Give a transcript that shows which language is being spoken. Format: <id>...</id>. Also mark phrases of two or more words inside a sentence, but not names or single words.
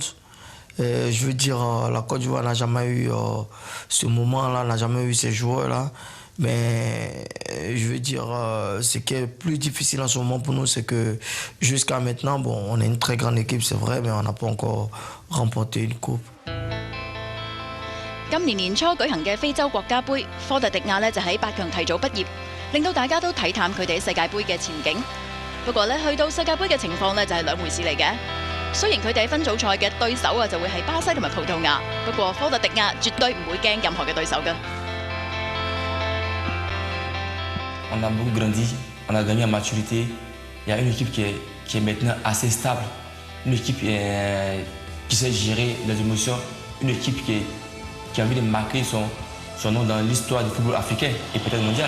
<fr>Je veux dire, la Côte d'Ivoire n'a jamais eu ce moment-là, n'a jamais eu ces joueurs-là. Mais je veux dire, ce qui est plus difficile en ce moment pour nous, c'est que jusqu'à maintenant, bon, on est une très grande équipe, c'est vrai, mais on n'a pas encore remporté une coupe.</fr> <yue>今年年初舉行嘅非洲國家盃，科特迪瓦就喺8強提早畢業。令到大家都睇淡佢哋喺世界盃嘅前景。不過咧，去到世界盃嘅情況咧就係兩回事嚟嘅。雖然佢哋喺分組賽嘅對手啊就會係巴西同埋葡萄牙，不過科特迪瓦絕對唔會驚任何嘅對手㗎。</yue> <fr>On a beaucoup grandi, on a gagné en maturité. Il y a une équipe qui est maintenant assez stable, une équipe qui sait gérer les émotions, une équipe qui a envie de marquer son nom dans l'histoire du football africain et peut-être mondial.</fr>